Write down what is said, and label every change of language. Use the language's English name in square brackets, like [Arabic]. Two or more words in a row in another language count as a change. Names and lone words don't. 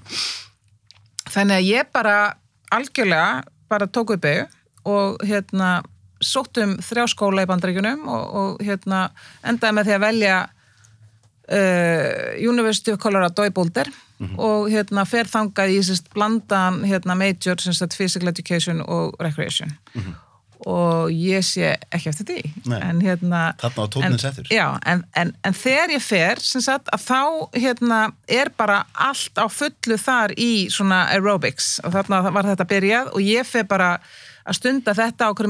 [Icelandic] Þannig að ég bara algjörlega bara tók upp og sóttum 3 skóla í Bandaríkjunum og endaði með því að velja University of Colorado í Boulder og fer þangað í blandan [English] major physical education [Icelandic] og recreation og ég sé ekki eftir því. En þarna á tóninn settur. Já, en þegar ég fer að þá bara allt á fullu þar í svona aerobics og þarna var þetta byrjað og ég fer bara að stunda þetta á hverjum